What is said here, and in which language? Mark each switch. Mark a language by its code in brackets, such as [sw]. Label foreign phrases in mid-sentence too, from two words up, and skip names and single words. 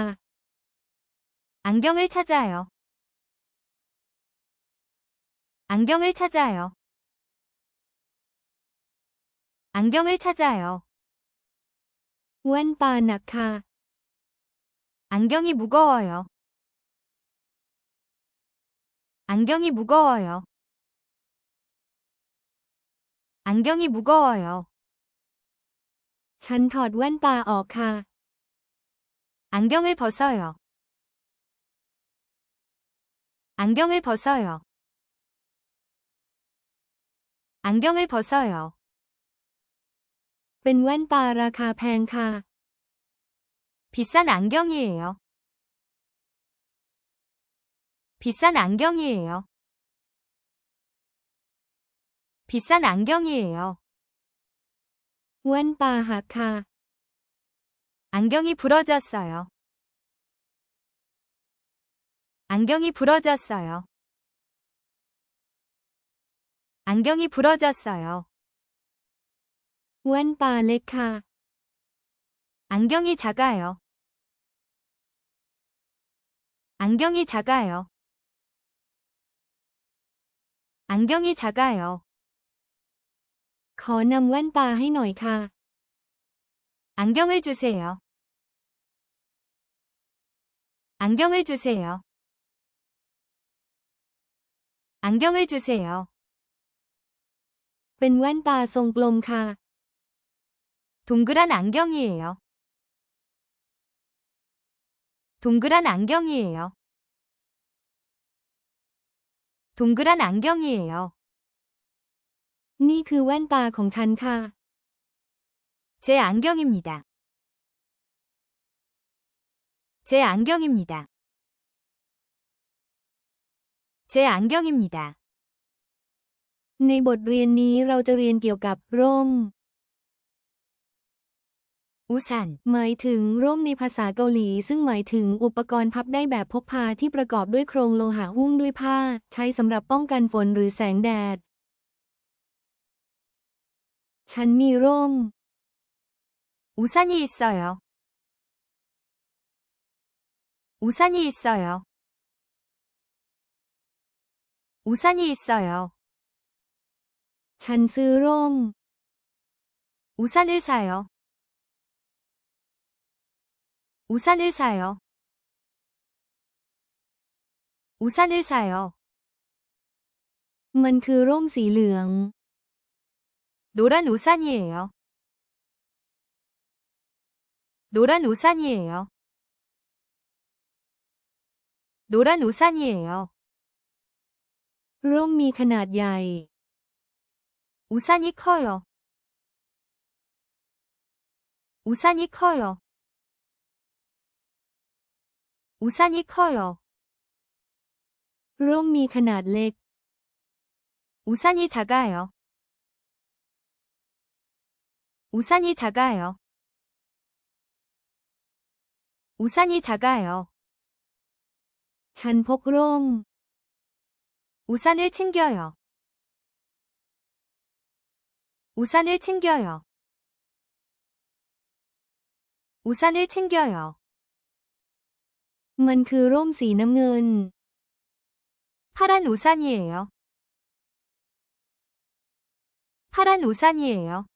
[ko] 안경을 찾아요. 안경을 찾아요. 안경을 찾아요. [th] แว่นตาหนักค่ะ [ko] 안경이 무거워요. 안경이 무거워요. 안경이 무거워요. [th] ฉันถอดแว่นตาออกค่ะ [ko] 안경을 벗어요. 안경을 벗어요. 안경을 벗어요. [th] เป็นแว่นตาราคาแพงค่ะ [ko] 비싼 안경이에요. 비싼 안경이에요. 비싼 안경이에요. [th] แว่นตาหักค่ะ [ko] 안경이 부러졌어요. 안경이 부러졌어요. 안경이 부러졌어요. [th] แว่นตาเล็กค่ะ [ko] 안경이 작아요. 안경이 작아요. 안경이 작아요. [th] ขอนำแว่นตาให้หน่อยค่ะ [ko] 안경을 주세요. 안경을 주세요. 안경을 주세요. [th] เป็นแว่นตาทรงกลมค่ะ [ko] 동그란 안경이에요. 동그란 안경이에요. 동그란 안경이에요. [th] นี่คือแว่นตาของฉันค่ะ [ko] 제 안경입니다. 제 안경입니다. 제 안경입니다. [th] ในบทเรียนนี้เราจะเรียนเกี่ยวกับร่ม 우산, หมายถึงร่มในภาษาเกาหลีซึ่งหมายถึงอุปกรณ์พับได้แบบพกพาที่ประกอบด้วยโครงโลหะหุ้มด้วยผ้า ใช้สำหรับป้องกันฝนหรือแสงแดด ฉันมีร่ม [ko] 우산이 있어요. 우산이 있어요. 우산이 있어요. [th] ฉันซื้อร่ม [ko] 우산을 사요. 우산을 사요. 우산을 사요. [th] มันคือร่มสีเหลือง [ko] 노란 우산이에요. 노란 우산이에요. 노란 우산이에요. [th] ร่มมีขนาดใหญ่ [ko] 우산이 커요. 우산이 커요. 우산이 커요. [th] ร่มมีขนาดเล็ก [ko] 우산이 작아요. 우산이 작아요. 우산이 작아요. [th] ฉันพกร่ม [ko] 우산을 챙겨요. 우산을 챙겨요. 우산을 챙겨요. [th] มันคือร่มสีน้ำเงิน [ko] 파란 우산이에요. 파란 우산이에요.